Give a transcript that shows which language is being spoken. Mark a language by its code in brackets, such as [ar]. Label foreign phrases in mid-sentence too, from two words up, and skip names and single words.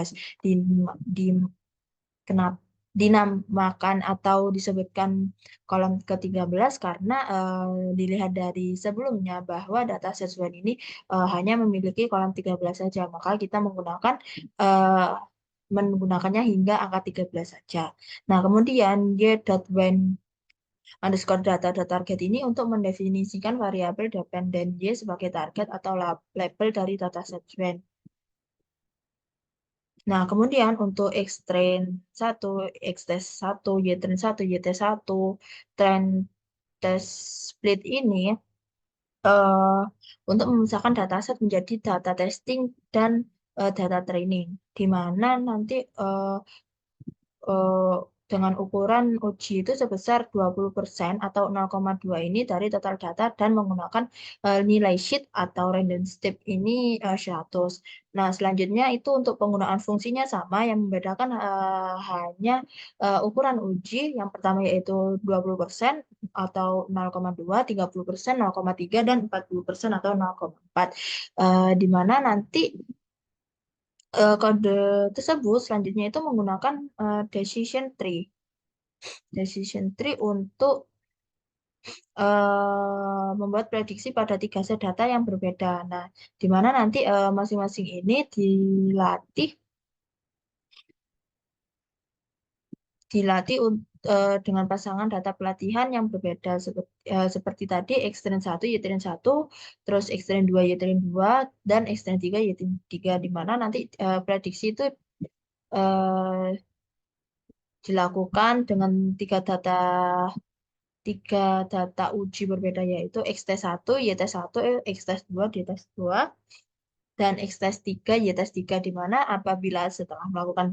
[id] Di, di, kenapa dinamakan atau disebutkan kolom ke-13 karena dilihat dari sebelumnya bahwa dataset WEN ini hanya memiliki kolom 13 saja, maka kita menggunakannya hingga angka 13 saja. Nah, kemudian y.when underscore data target ini untuk mendefinisikan variabel dependen Y sebagai target atau label dari dataset WEN. Nah, kemudian untuk X-train 1, X-test 1, Y-train 1, YT1, [en] train test split [id] ini eh, untuk memisahkan dataset menjadi data testing dan data training, di mana nanti eh, dengan ukuran uji itu sebesar 20% atau 0,2 ini dari total data dan menggunakan nilai sheet atau [en] random step [id] ini 100. Nah, selanjutnya itu untuk penggunaan fungsinya sama, yang membedakan hanya ukuran uji yang pertama yaitu 20% atau 0,2, 30%, 0,3, dan 40% atau 0,4. Di mana nanti kode tersebut selanjutnya itu menggunakan [en] decision tree. Decision tree [id] untuk membuat prediksi pada 3 set data yang berbeda. Nah, di mana nanti masing-masing ini dilatih dengan pasangan data pelatihan yang berbeda seperti tadi X-train 1, Y-train 1, terus X-train 2, Y-train 2, dan X-train 3, Y-train 3, di mana nanti prediksi itu eh, dilakukan dengan tiga data uji berbeda, yaitu X-test 1, Y-test 1, X-test 2, D-test 2, dan X-test 3, Y-test 3, di mana apabila setelah melakukan